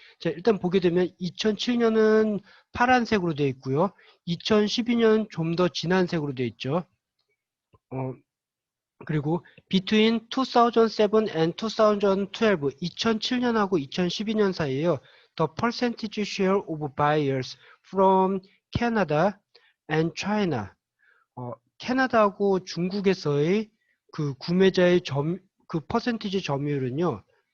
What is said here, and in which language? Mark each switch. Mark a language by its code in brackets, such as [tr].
[ko] 자, 일단 보게 되면 2007년은 파란색으로 되어 있고요. 2012년 좀 더 진한 색으로 되어 있죠. 그리고 [en] between 2007 and 2012, [ko] 2007년하고 2012년 사이에요. [en] The percentage share of buyers from Canada and China. [ko] 캐나다하고 중국에서의 그 구매자의 그 퍼센티지 점유율은요.